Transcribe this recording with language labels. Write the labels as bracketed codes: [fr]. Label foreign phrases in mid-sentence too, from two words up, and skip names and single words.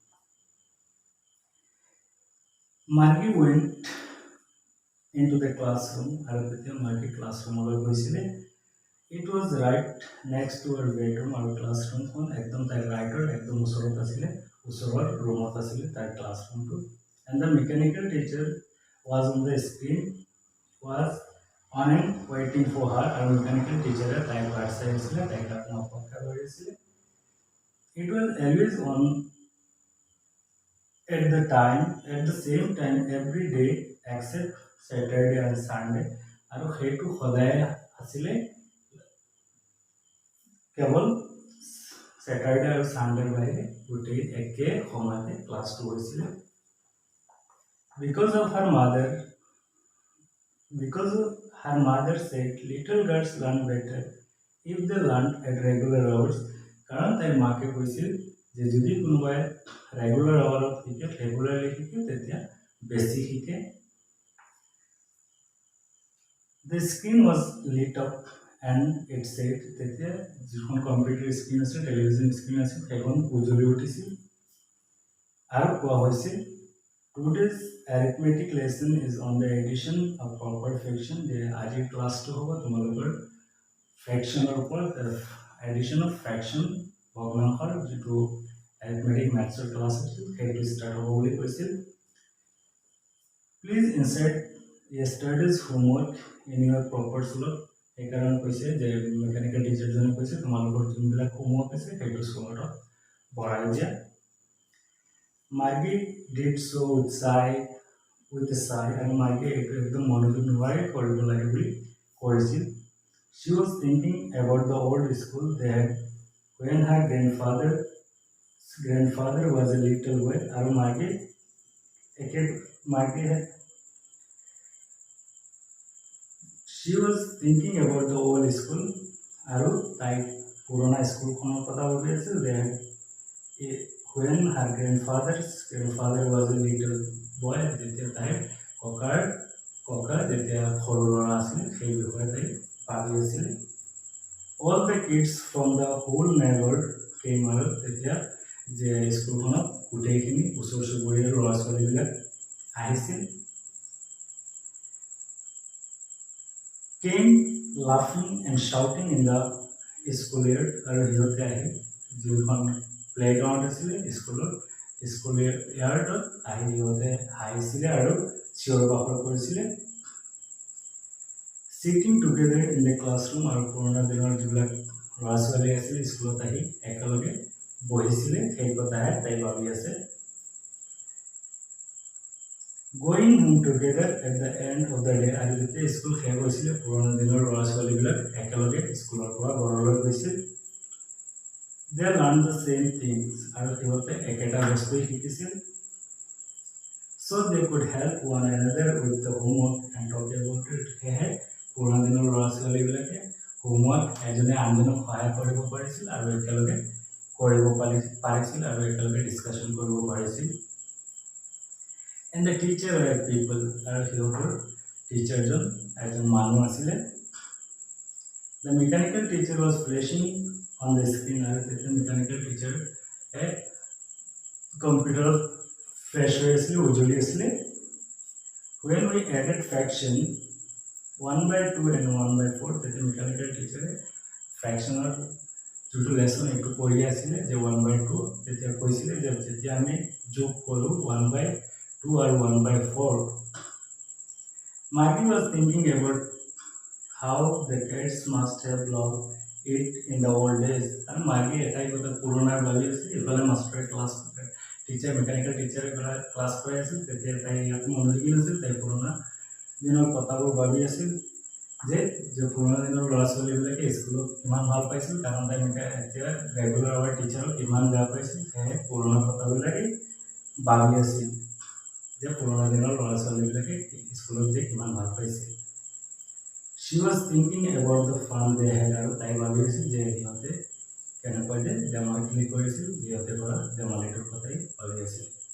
[en] Margie went into the classroom, [as] আৰু তেতিয়া মাৰ্গী ক্লাছৰুমলৈ গৈছিলে। [en] It was right next to her bedroom, [as] আৰু ক্লাছৰুমখন একদম তাইৰ ৰাইটৰ একদম একদম ওচৰত আছিলে ওচৰৰ ৰুমত আছিলে তাৰ ক্লাছৰুমটো [en] and the mechanical teacher was on the screen was on and waiting for her [as] আৰু মেকানিকেল টিচাৰে তাইক বাট চাই আছিলে তাইক কাৰণে অপেক্ষা কৰি আছিলে [en] it was always on at the same time every day except Saturday and Sunday [as] আৰু সেইটো সদায় আছিলে কেৱল Saturday আৰু Sunday বাহিৰে গোটেই একে সময়তে ক্লাছটো হৈছিলে [en] because her mother said little girls learn better if they learn at regular hours [as] কাৰণ তাইৰ মাকে কৈছিল যে যদি কোনোবাই [en] regular hourত [as] শিকে ৰেগুলাৰলি শিকে তেতিয়া বেছি শিকে [en] The screen was lit up and it said [as] তেতিয়া যিখন [en] computer screen [as] আছে [en] television screen [as] আছে সেইখন উজ্বলি উঠিছিল আৰু কোৱা হৈছিল [en] Today's arithmetic lesson is on the addition of proper fraction [as] যে আজিৰ ক্লাছটো হ'ব তোমালোকৰ ফ্ৰেকশ্যনৰ ওপৰত [en] addition of fraction [as] ভগ্নাংশৰ যিটো [en] arithmetic mathsৰ [as] ক্লাছ আছিল সেইটো ষ্টাৰ্ট হ'ব বুলি কৈছিল [en] Please insert yesterday's homework in your proper slot [as] সেইকাৰণে কৈছে যে মেকানিকেল টিচাৰজনে কৈছে তোমালোকৰ যোনবিলাক হোমৱৰ্ক আছে সেইটো স্লটত ভৰাই দিয়া [en] Margie did so with a sigh and Margie [as] এইটো একদম মনোযোগ নোহোৱাকৈ কৰিব লাগে বুলি কৰিছিল [en] She was thinking about the old school they had when her grandfather was a little boy [as] আৰু Margie [en] She was thinking about the old school [as] আৰু তাই পুৰণা স্কুলখনৰ কথা ভাবি আছিল [en] when her grandfather was a little boy [as] যেতিয়া তাইৰ ককা যেতিয়া সৰু ল'ৰা আছিল সেই বিষয়ে তাই ভাবি আছিল [en] all the kids from the whole neighborhood came [as] আৰু তেতিয়া যে স্কুলখনত গোটেইখিনি ওচৰ চুবুৰীয়া ল'ৰা ছোৱালীবিলাক আহিছিল [en] came laughing and shouting in the school yard [as] আৰু সিহঁতে আহি যিখন প্লেগ্ৰাউণ্ড আছিলে [en] school yardত [as] আহি সিহঁতে হাঁহিছিলে আৰু চিঞৰ বাখৰ কৰিছিলে [en] sitting together in the classroom [as] আৰু পুৰণা দিনৰ যিবিলাক ল'ৰা ছোৱালী আছিল স্কুলত আহি একেলগে বহিছিলে সেই কথাহে তাই ভাবি আছে [en] Going home together at the end of the day [as] আৰু যেতিয়া স্কুল শেষ হৈছিলে পুৰণা দিনৰ ল'ৰা ছোৱালীবিলাক একেলগে স্কুলৰ পৰা ঘৰলৈ গৈছিল [en] They learned the same things [as] আৰু সিহঁতে একেটা বস্তুই শিকিছিল So they could help one another with the homework and talk about it সেয়েহে পুৰণা দিনৰ ল'ৰা ছোৱালীবিলাকে হোমৱৰ্ক এজনে আনজনক সহায় কৰিব পাৰিছিল আৰু একেলগে কৰিব পাৰিছিল আৰু একেলগে ডিছকাশ্যন কৰিব পাৰিছিল [en] And the teacher were people [as] আৰু সিহঁতৰ টিচাৰজন এজন মানুহ আছিলে [en] The mechanical teacher was flashing on the screen [as] আৰু তেতিয়া [en] mechanical teacher [as] কম্পিউটাৰত ফ্লেছ হৈ আছিলে উজ্বলি আছিলে When [en] we added fraction 1/2 and 1/4 [as] তেতিয়া [en] mechanical teacher [as] ফ্ৰেকশ্যনৰ যিটো লেছন এইটো পঢ়ি আছিলে যে 1/2 তেতিয়া কৈছিলে যে যেতিয়া আমি যোগ কৰোঁ 1/2 আৰু 1/4 [en] Margie was thinking about how the cats must have loved it in the old days and Margie [as] এটাই কথা পুৰণাৰ ভাবি আছিল ইফালে মাষ্টৰে ক্লাছ টিচাৰ মেকানিকেল টিচাৰে ক্লাছ কৰি আছিল তেতিয়া তাই ইয়াত মনোযোগী নাছিল তাই পুৰণা দিনৰ কথাবোৰ ভাবি আছিল যে পুৰণা দিনৰ ল'ৰা ছোৱালীবিলাকে স্কুলত কিমান ভাল পাইছিল কাৰণ তাই এতিয়া [en] regular hour teacherক [as] কিমান বেয়া পাইছিল সেয়ে পুৰণা কথাবিলাকে ভাবি আছিল যে পুৰণা দিনৰ ল'ৰা ছোৱালীবিলাকে স্কুলত যে কিমান ভাল পাইছিল [en] She was thinking about the fun they had [as] আৰু তাই ভাবি আছিল যে সিহঁতে কেনেকৈ যে ধেমালি কৰিছিল সিহঁতে কৰা ধেমালিটোৰ কথাই ভাবি আছিল